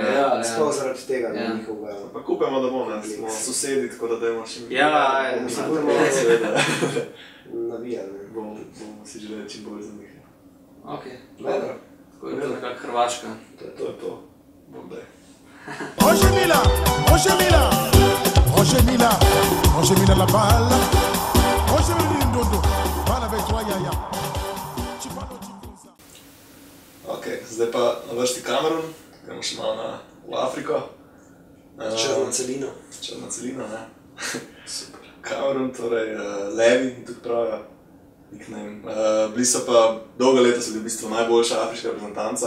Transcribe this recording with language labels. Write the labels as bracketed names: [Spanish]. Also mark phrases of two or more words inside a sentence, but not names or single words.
[Slovenian] Sploh zaradi tega njihovega... Pa kupemo, da bomo, smo sosedi, tako da dajmo še mi... Ja, navijali, ne. Bomo si želeli čim bolj za njih. Ok, dobro. Tako je to nekako Hrvaška. To je to. Bog daj. [French] Roger Mila la balle. Roger Mila Dodo. Balle avec toi, Yaya. [Slovenian] Ok, zdaj pa na vrsti Kamerun, gremo še malo v Afriko. Črna celina. Črna celina, ne. Super. Kamerun, torej levi, tudi pravijo. Bili so pa, dolga leta so bili v bistvu najboljša afriška reprezentanca.